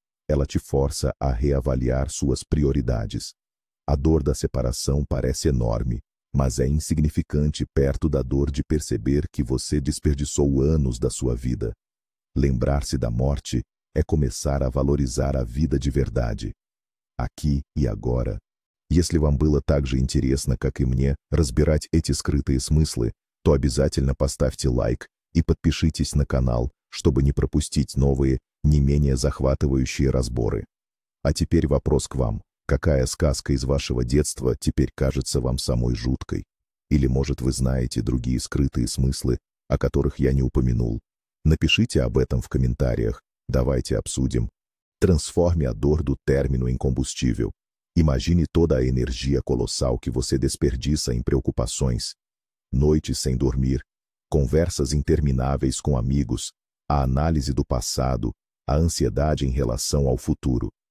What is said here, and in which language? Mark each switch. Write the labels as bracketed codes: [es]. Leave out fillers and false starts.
[pt] Ela te força a reavaliar suas prioridades. A dor da separação parece enorme, mas é insignificante perto da dor de perceber que você desperdiçou anos da sua vida. Lembrar-se da morte é começar a valorizar a vida de verdade. Aqui и agora. [ru] Если вам было так же интересно, как и мне, разбирать эти скрытые смыслы, то обязательно поставьте лайк и подпишитесь на канал, чтобы не пропустить новые, не менее захватывающие разборы. А теперь вопрос к вам. Какая сказка из вашего детства теперь кажется вам самой жуткой? Или, может, вы знаете другие скрытые смыслы, о которых я не упомянул? Напишите об этом в комментариях. Давайте обсудим. [pt] Transforme a dor do término em combustível. Imagine toda a energia colossal que você desperdiça em preocupações, noites sem dormir, conversas intermináveis com amigos, a análise do passado, a ansiedade em relação ao futuro.